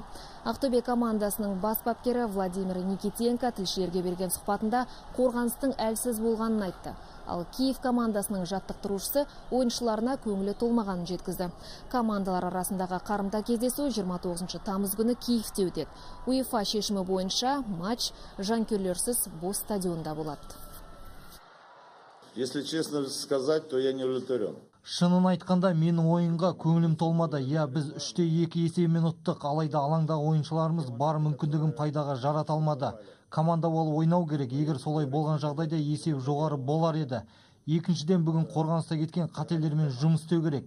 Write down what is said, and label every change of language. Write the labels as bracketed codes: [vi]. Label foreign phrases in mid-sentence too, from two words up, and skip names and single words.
[kk] Ақтөбе командасының бас бапкері Владимир Никитенко тілшілерге берген сұхбатында қорғаныстың әлсіз болғанын айтты. Ал Киев командасының жаттықтырушысы ойыншыларына көңілі толмағанын жеткізді. Командалар арасындағы қарымта кездесу 29 тамыз күні Киевте өтеді. УЕФА шешімі бойынша матч жанкүйерлерсіз бос стадионда болады. [ru] Если честно сказать, то я не удовлетворен. [kk] Шынын айтқанда менің ойынға көңілім толмады. Біз 3-2 есебімен ұттық, алайда алаңдағы ойыншыларымыз бар мүмкіндігін пайдаға жарата алмады. Команда болып ойнау керек, егер солай болған жағдайда есеп жоғары болар еді. Екіншіден бүгін қорғаныста кеткен қателермен жұмыс істеу керек.